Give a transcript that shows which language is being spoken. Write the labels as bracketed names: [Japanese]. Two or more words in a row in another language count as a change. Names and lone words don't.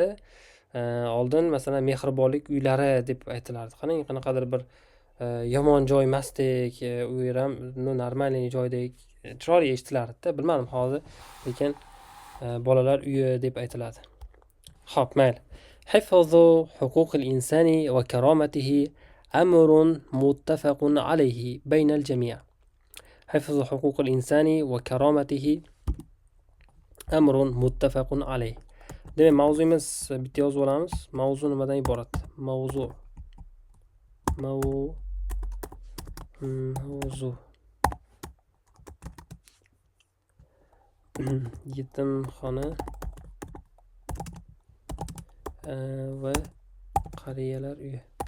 [Uzbek] Oldin masalan mehribonlik uylari deb aytilardi. Qarang, qanaqadir bir yomon joy emasdek, u yer ham normalniy joydek chiroyli eshitilardi-da. Bilmadim hozir, lekin bolalar uyi deb aytiladi. Xo'p, mayli. [Arabic] حفظ حقوق الإنسان وكرامته أمر متفق عليه بين الجميع. حفظ حقوق الإنسان وكرامته أمر متفق عليه. [Uzbek] Demak, mavzuimiz bitta yozib olamiz. Mavzu nimadan iborat? Mavzu yetimxona va qariyalar uyi.